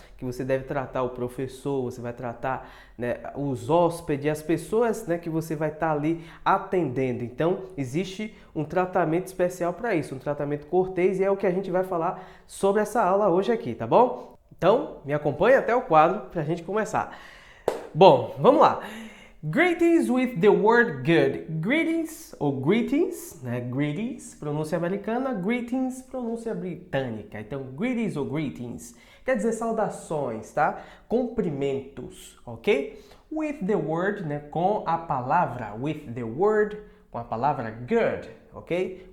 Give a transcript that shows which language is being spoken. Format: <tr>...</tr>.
<pt>Que você deve tratar o professor, você vai tratar, os hóspedes, as pessoas, que você vai estar ali atendendo. Então, existe um tratamento especial para isso, um tratamento cortês, e é o que a gente vai falar sobre essa aula hoje aqui, tá bom? Então, me acompanhe até o quadro para a gente começar. Bom, vamos lá.</pt> <en>Greetings with the word good.</en> <pt>Greetings ou greetings, Greetings, pronúncia americana. Greetings, pronúncia britânica. Então, greetings ou greetings quer dizer saudações, tá? Cumprimentos, ok?</pt> <en>With the word,</en> <pt>com a palavra.</pt> <en>With the word,</en> <pt>com a palavra good, ok?</pt>